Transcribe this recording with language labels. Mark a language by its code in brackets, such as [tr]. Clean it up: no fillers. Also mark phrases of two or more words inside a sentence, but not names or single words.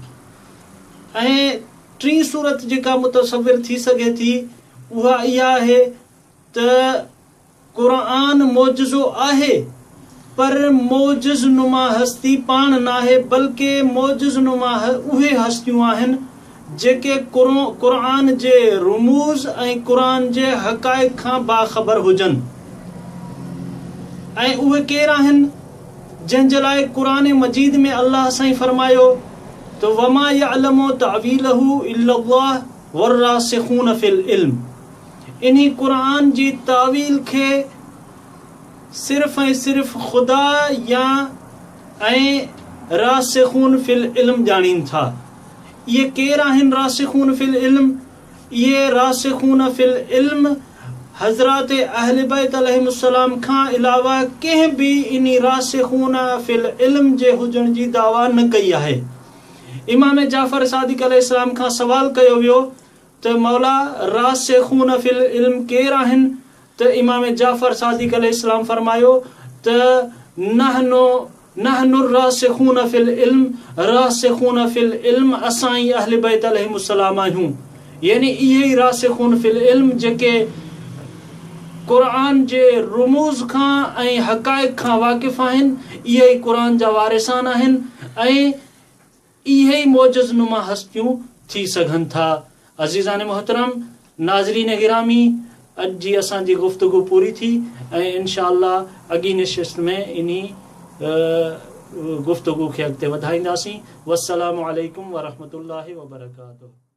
[sd] ऐं टी सूरत जेका मुतसविर थी सघे थी उहा इहा आहे त क़ुरान मौजज़ो आहे पर मौजज़ नुमा हस्ती पाण न आहे बल्कि मौजज़ नुमा उहे हस्तियूं आहिनि जेके क़ुरान जे रुमूज़ ऐं क़ुरान जे हक़ाइक़ खां बाख़बर हुजनि। ऐं उहे केरु आहिनि जंहिं जे लाइ क़ुरान मजीद में अल्लाह साईं फरमायो त [ar] وما يعلم تأويله إلا الله والراسخون في العلم. [sd] इन्ही क़ुरान जी तावील खे सिर्फ़ ऐं सिर्फ़ ख़ुदा या ऐं [ar] راسخون في العلم [sd] ॼाणीनि था। ये केरु आहिनि [ar] راسخون في العلم? [sd] ये [ar] راسخون في العلم [sd] हज़रत अहले बैत अलैहिमुस्सलाम खां अलावा कंहिं बि इन्ही [ar] راسخون في العلم [sd] जे हुजण जी दावा न कई आहे। इमाम जाफ़र सादिक़ अलैहिस्सलाम खां सवाल कयो वियो त मौला [ar] راسخون في العلم [sd] केरु आहिनि? त इमाम जाफ़र सादिक़ अलैहिस्सलाम फरमायो त [ar] نحن راسخون في العلم راسخون في العلم [sd] असां ई अहले बैत अलैहिमुस्सलाम आहियूं। यानी इहे ई [ar] راسخون في العلم [sd] जेके क़ुरान जे रुमूज़ खां ऐं हक़ाइक़ खां वाक़िफ़ आहिनि इहे ई क़ुरान जा वारिसान आहिनि ऐं इहे ई मौजज़ नुमा हस्तियूं थी सघनि था। अज़ीज़ान मोहतरम, नाज़रीन गिरामी, अॼु जी असांजी गुफ़्तगू पूरी थी ऐं इंशाअल्लाह अॻी नशिस्त में इन्ही गुफ़्तगू खे अॻिते वधाईंदासीं। [ar] والسلام عليكم ورحمة الله وبركاته.